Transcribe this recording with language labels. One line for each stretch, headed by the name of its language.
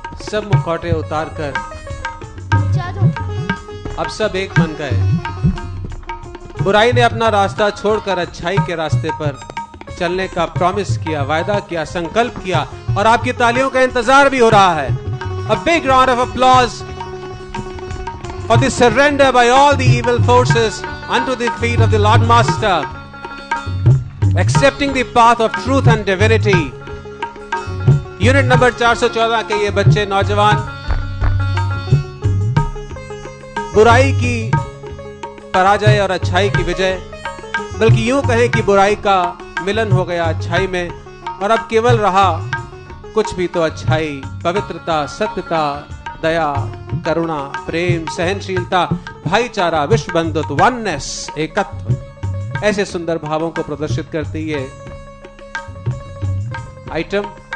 Hindi: सब मुखौटे उतारकर अब सब एक बन गए। बुराई ने अपना रास्ता छोड़कर अच्छाई के रास्ते पर चलने का प्रॉमिस किया, वायदा किया, संकल्प किया, और आपकी तालियों का इंतजार भी हो रहा है।
English: A big round of applause for the surrender by all the evil forces unto the feet of the Lord Master, accepting the path of truth and divinity.
Hindi: Unit number 414 के ये बच्चे नौजवान बुराई की पराजय और अच्छाई की विजय, बल्कि यूं कहें कि बुराई का मिलन हो गया अच्छाई में, और अब केवल रहा कुछ भी तो अच्छाई, पवित्रता, सत्यता, दया, करुणा, प्रेम, सहनशीलता, भाईचारा, विश्व बंधुत्व, वननेस, एकत्व, ऐसे सुंदर भावों को प्रदर्शित करती है आइटम।